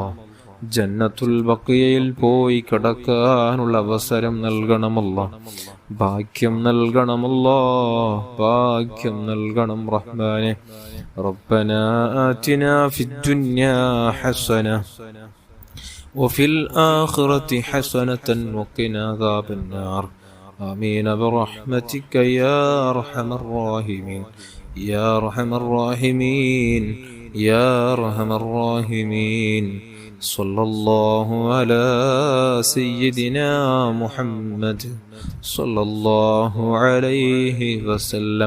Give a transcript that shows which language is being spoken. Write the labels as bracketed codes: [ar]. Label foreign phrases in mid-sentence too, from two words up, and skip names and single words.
[ml] ജന്നത്തുൽ ബഖിയയിൽ പോയി കിടക്കാനുള്ള അവസരം നൽകണമല്ലാ, ഭാഗ്യം നൽകണമല്ലാ, ഭാഗ്യം നൽകണം റഹ്മാനെ. [ar] ربنا آتنا في الدنيا حسنة وفي الآخرة حسنة وقنا عذاب النار. آمين برحمتك يا أرحم الراحمين يا أرحم الراحمين يا أرحم الراحمين. صلى الله على سيدنا محمد صلى الله عليه وسلم.